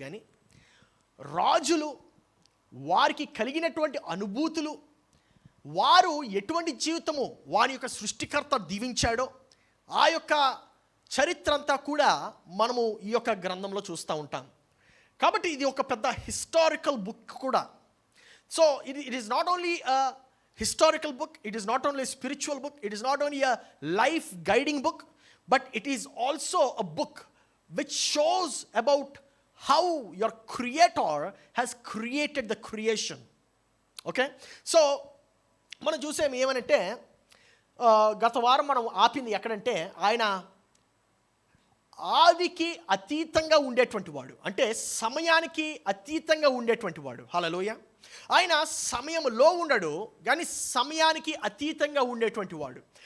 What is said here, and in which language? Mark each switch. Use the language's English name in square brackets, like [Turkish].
[Telugu] కానీ రాజులు, వారికి కలిగినటువంటి అనుభూతులు, వారు ఎటువంటి జీవితము వారి యొక్క సృష్టికర్త దీవించాడో ఆ యొక్క చరిత్ర అంతా కూడా మనము ఈ యొక్క గ్రంథంలో చూస్తూ ఉంటాం. కాబట్టి ఇది ఒక పెద్ద హిస్టారికల్ బుక్ కూడా. [English] So it is not only historical book, it is not only a spiritual book, it is not only a life guiding book, but it is also a book which shows about how your creator has created the creation. Okay, so [Telugu] మనం చూసాం ఏమనంటే గత వారం మనం ఆపింది ఎక్కడంటే ఆయన ఆదికి అతీతంగా ఉండేటువంటి వాడు, అంటే సమయానికి అతీతంగా ఉండేటువంటి వాడు. హల్లెలూయా. ఆయన సమయంలో ఉండడు, కానీ సమయానికి అతీతంగా ఉండేటువంటి వాడు.